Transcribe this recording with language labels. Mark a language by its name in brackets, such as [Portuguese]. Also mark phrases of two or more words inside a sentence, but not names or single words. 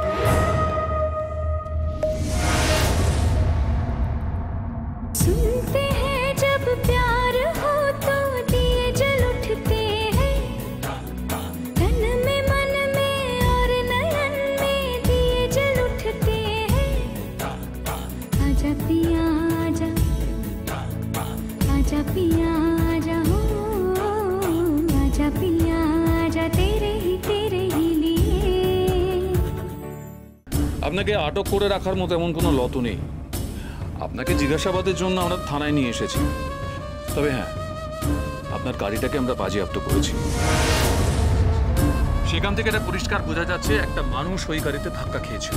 [Hindi] सुनते हैं जब प्यार हो तो दिए जल उठते हैं, तन में मन में और नयन में दिए जल उठते हैं। आजा पिया आजा, आजा पिया आजा, हो आजा पिया आजा, तेरे ही लिए। [Bangla] আপনাকে আটক করে রাখার মতো এমন কোনো লত নেই। আপনাকে জিজ্ঞাসাবাদের জন্য আমরা থানায় নিয়ে এসেছি। তবে হ্যাঁ, আপনার গাড়িটাকে আমরা বাজেয়াপ্ত করেছি। সেখান থেকে এটা পরিষ্কার বোঝা যাচ্ছে একটা মানুষ ওই গাড়িতে ধাক্কা খেয়েছিল।